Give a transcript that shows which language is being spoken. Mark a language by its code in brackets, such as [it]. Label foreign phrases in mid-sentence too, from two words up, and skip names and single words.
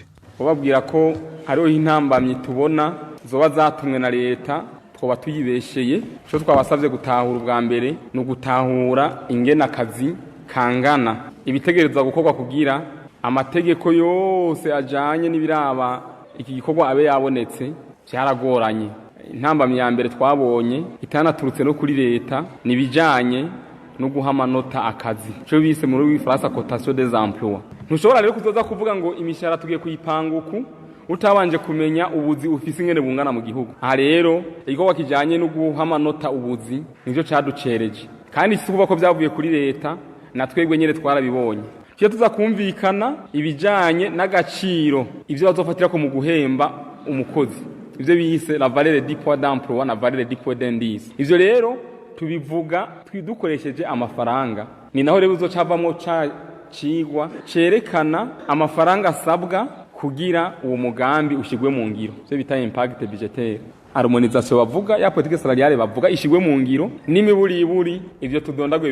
[rn] Ubabwira ko hariho intambamye tubona zoba zatumwe na leta twoba tuyibesheye cyo twabasavye gutahura ubwa mbere no gutahura ingena akazi kangana ibitegerezwa gukorwa kugira amategeko yose ajanye n'ibiraba iki gikorwa abe yabonetse cyaragoranye. Intambamye ya mbere twabonye itanaturutse no kuri leta nibijanye no guha amanota akazi cyo bise muri w'Ifaransa [fr] cotation des emplois. [rn] Ntushobora rero kuzoza kuvuga ngo imishara tugiye kuyipanguku utabanje kumenya ubuzi ufise ingene bungana mu gihugu. Aha rero igikorwa kijanye no guha amanota ubuzi nivyo caducereje kandi si kuvuga ko byavuye kuri leta na twebwe nyene twarabibonye. Cyo tuza kumvikana ibijanye n'agaciro ivyo bazofatira ko mu guhemba umukozi ivyo bise [fr] la valeur du poids d'emploi [rn] na [fr] valeur du poids d'indice. [rn] Ivyo rero tubivuga twidukoresheje amafaranga ni naho rero uzocavamwo cigwa cerekana amafaranga asabwa kugira uwo mugambi ushigwe mu ngiro cyo bita [fr] impact budgetaire harmonisation [rn] bavuga ya [fr] politique salariale [rn] bavuga ishigwe mu ngiro n'imiburiburi ivyo tudondaguye